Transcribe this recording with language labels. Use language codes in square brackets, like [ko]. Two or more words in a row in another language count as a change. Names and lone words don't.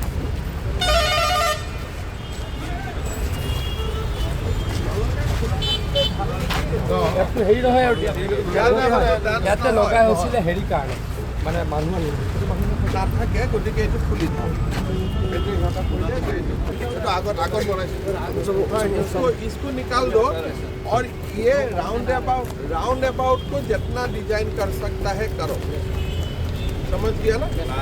[as] হেৰি নহয় আৰু ইয়াতে লগাই হৈছিলে হেৰি কাৰণে মানে মানুহ নাথাকে গতিকে এইটো খুলি দিওঁ এইটো ইহঁতক কৰিলে এইটো আগত বনাইছে [hi] इसको निकाल दो और ये [en] round about [hi] को जितना डिजाइन कर सकता है करो समझ गया ना